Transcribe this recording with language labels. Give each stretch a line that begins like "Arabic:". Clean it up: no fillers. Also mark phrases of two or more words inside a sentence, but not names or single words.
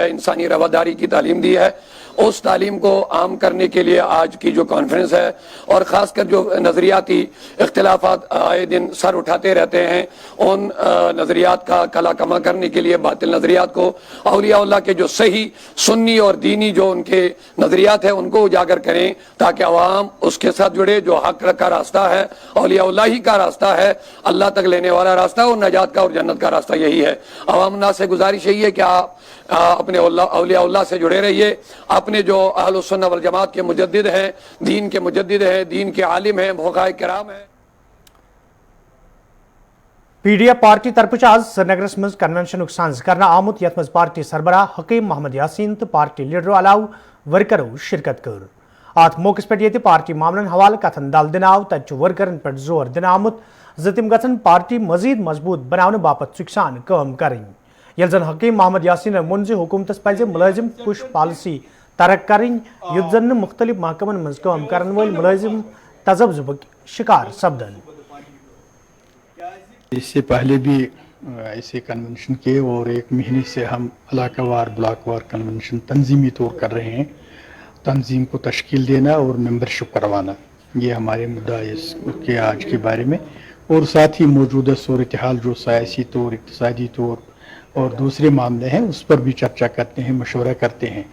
Urdu: ہے، انسانی رواداری کی تعلیم دی ہے، اس تعلیم کو عام کرنے کے لیے آج کی جو کانفرنس ہے، اور خاص کر جو نظریاتی اختلافات آئے دن سر اٹھاتے رہتے ہیں، ان نظریات کا کلا کما کرنے کے لیے باطل نظریات کو اولیاء اللہ کے جو صحیح سنی اور دینی جو ان کے نظریات ہیں ان کو اجاگر کریں، تاکہ عوام اس کے ساتھ جڑے جو حق کا راستہ ہے، اولیاء اللہ ہی کا راستہ ہے، اللہ تک لینے والا راستہ اور نجات کا اور جنت کا راستہ یہی ہے۔ عوام الناس سے گزارش یہی ہے کہ آپ اپنے اولیاء اللہ سے جڑے رہیے، اپنے جو اہل السنہ والجماعت کے مجدد ہیں، دین کے مجدد ہیں، دین کے عالم ہیں، فقہاء کرام ہیں۔
Kashmiri: پی ڈی ایف پارٹی طرف آز سرینگرس مز کنونشن سنز کرنا آمت یت مز پارٹی سربراہ حکیم محمد یاسین تو پارٹی لیڈرو علاوہ ورکرو شرکت کر ات موقع پہ یہ پارٹی معاملن حوالہ کتن دل دن آو تت ورکرن پہ زور دن آمت ز تم گھن پارٹی مزید مضبوط بنانے باپت چک سان کام کریں، یل زن حکیم محمد یاسین وون ز حکومتس پزِ ملازم پش پالسی ترک کریں یت زن مختلف محکمن مز کام کرن ول ملازم تذبذبک شکار سپدن۔
Urdu: اس سے پہلے بھی ایسے کنونشن کیے اور ایک مہینے سے ہم علاقہ وار بلاک وار کنونشن تنظیمی طور کر رہے ہیں، تنظیم کو تشکیل دینا اور ممبرشپ کروانا، یہ ہمارے مدعا اس کے آج کے بارے میں، اور ساتھ ہی موجودہ صورتحال جو سیاسی طور، اقتصادی طور اور دوسرے معاملے ہیں اس پر بھی چرچا کرتے ہیں، مشورہ کرتے ہیں۔